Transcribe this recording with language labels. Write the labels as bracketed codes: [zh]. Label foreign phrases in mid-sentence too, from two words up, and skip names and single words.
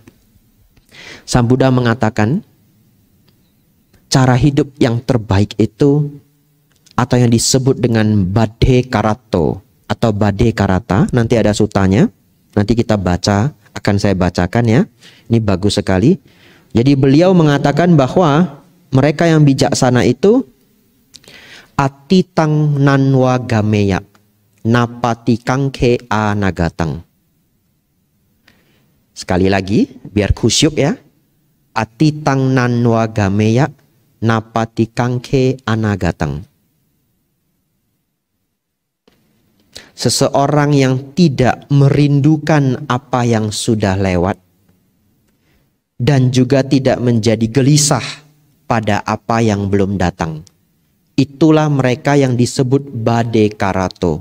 [id] Sang Buddha mengatakan, cara hidup yang terbaik itu, atau yang disebut dengan Bade Karato atau Bade Karata, nanti ada sutanya, nanti kita baca, akan saya bacakan ya. Ini bagus sekali. Jadi beliau mengatakan bahwa mereka yang bijaksana itu [pi] atitang nanwa gameya napati kangke anagatang. [id] Sekali lagi biar khusyuk ya. [pi] Atitang nanwa gameya napati kangke anagatang. [id] Seseorang yang tidak merindukan apa yang sudah lewat dan juga tidak menjadi gelisah pada apa yang belum datang. Itulah mereka yang disebut Bade Karato.